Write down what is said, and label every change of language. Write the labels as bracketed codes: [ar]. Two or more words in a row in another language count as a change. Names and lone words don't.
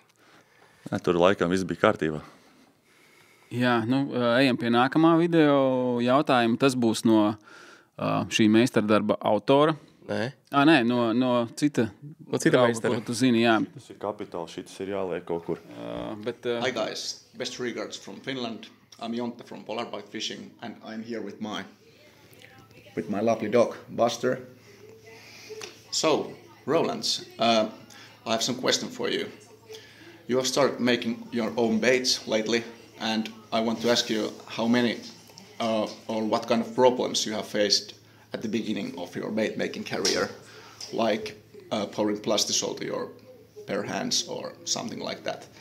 [lv] Tur laikam viss bija kārtībā. Jā, ejam pie nākamā video jautājuma. Tas būs no šī meistardarba autora. Nē, no cita meistara. Tu zini, jā. Tas ir kapitāls, šitas ir jāliek kaut kur. [en] Hi guys, best regards from Finland. I'm Jonte from Polar Bite Fishing, and I'm here with my lovely dog, Buster. So, Roland, I have some question for you. You have started making your own baits lately, and I want to ask you how many or what kind of problems you have faced at the beginning of your bait making career, like pouring plastisol to your bare hands or something like that.